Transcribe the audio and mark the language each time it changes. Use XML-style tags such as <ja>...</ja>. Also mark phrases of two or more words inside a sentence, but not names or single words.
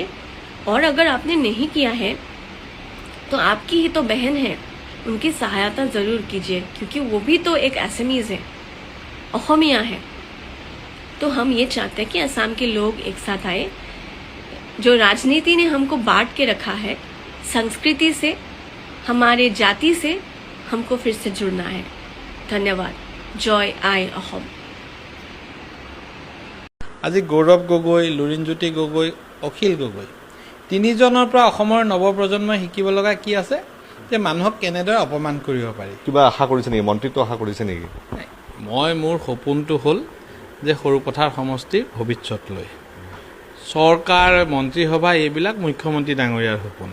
<hi>और अगर आपने नहीं किया है तो आपकी ही तो बहन है, उनकी सहायता जरूर कीजिए, क्योंकि वो भी तो एक एसएमईज है, अहोमिया है। तो हम ये चाहते हैं कि असम के लोग एक साथ आए। जो राजनीति ने हमको बांट के रखा है, संस्कृति से, हमारे जाति से हमको फिर से जुड़ना है। धन्यवाद। जय आई अहोम।</hi> <as>আজি গৌৰৱ গগৈ, লুৰিণজ্যোতি গগৈ, অখিল গগৈ তিনিজনৰ পৰা অসমৰ নৱপ্ৰজন্মই শিকিব লগা কি আছে যে মানুহক কেনেদৰে অপমান কৰিব পাৰি। কিবা আশা কৰিছে নেকি? মন্ত্ৰিত্ব আশা কৰিছে নেকি? মই মোৰ সপোনটো হ'ল যে সৰুপথাৰ সমষ্টিৰ ভৱিষ্যত লৈ চৰকাৰ, মন্ত্ৰীসভা এইবিলাক মুখ্যমন্ত্ৰী ডাঙৰীয়াৰ সপোন।</as>